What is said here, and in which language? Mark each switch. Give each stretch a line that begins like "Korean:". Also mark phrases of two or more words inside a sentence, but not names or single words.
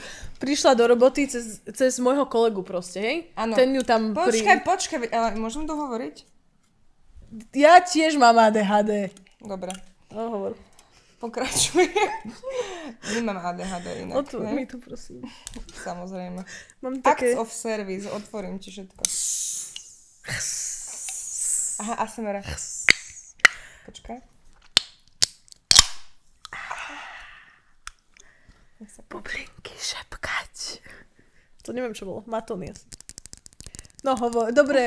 Slovak: Prišla do roboty cez môjho kolegu proste, hej? Áno. Ten ju tam Počkaj, ale môžem to hovoriť? Ja tiež mám ADHD. Dobre. No, hovor. Pokračuj. Nemám ADHD inak. Mi tu prosím. Samozrejme. Mám také...
English: Acts of service,
Slovak: otvorím ti všetko. Aha, ASMR. Počkaj. Bublinky šepkať. To neviem, čo bolo. Matonies. No hovor, dobre.